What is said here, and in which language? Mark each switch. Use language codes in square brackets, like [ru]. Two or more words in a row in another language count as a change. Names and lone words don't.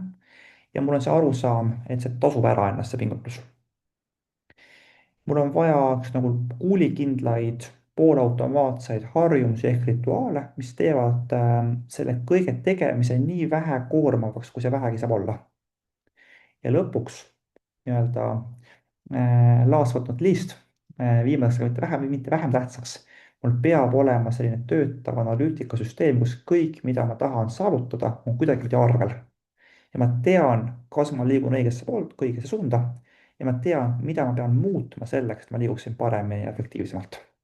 [et] ja mul on see arusaam, et see tasub ära ennast, see pingutus. mul on vaja nagu kuulikindlaid poolautomaatseid harjumusi ehk rituaale, mis teevad selle kõige tegemise nii vähe koormavaks, kui see vähegi saab olla. ja lõpuks nii-öelda [en] last but not least, [et] viimaseks, aga mitte vähem tähtsaks, mul peab olema selline töötav analüütikasüsteem, kus kõik, mida ma tahan saavutada, on kuidagipidi arvel. ja ma tean, kas ma liigun õigesse suunda ja ma tean, mida ma pean muutma selleks, et ma liiguksin paremini ja efektiivsemalt.